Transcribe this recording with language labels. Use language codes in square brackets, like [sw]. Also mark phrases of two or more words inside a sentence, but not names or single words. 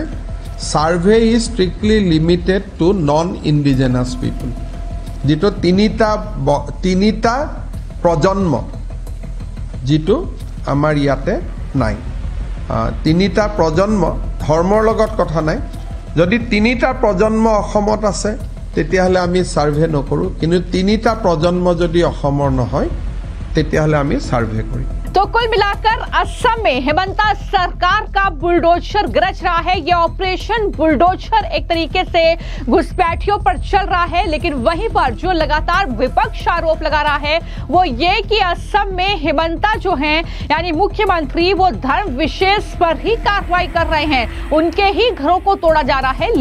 [en] Survey is strictly limited to non indigenous people, [as] যিটো তিনিটা প্ৰজন্ম যিটো আমাৰ ইয়াতে নাই। তিনিটা প্ৰজন্ম ধৰ্মৰ লগত কথা নাই, যদি তিনিটা প্ৰজন্ম অসমত আছে তেতিয়াহ'লে আমি সাৰ্ভে নকৰোঁ, কিন্তু তিনিটা প্ৰজন্ম যদি অসমৰ নহয় তেতিয়াহ'লে আমি সাৰ্ভে কৰিম। [hi] तो कुल मिलाकर असम में हिमंता सरकार का बुलडोजर गरज रहा है। यह ऑपरेशन बुलडोजर एक तरीके से घुसपैठियों पर चल रहा है, लेकिन वहीं पर जो लगातार विपक्ष आरोप लगा रहा है वो ये कि असम में हिमंता जो हैं यानी मुख्यमंत्री वो धर्म विशेष पर ही कार्रवाई कर रहे हैं, उनके ही घरों को तोड़ा जा रहा है।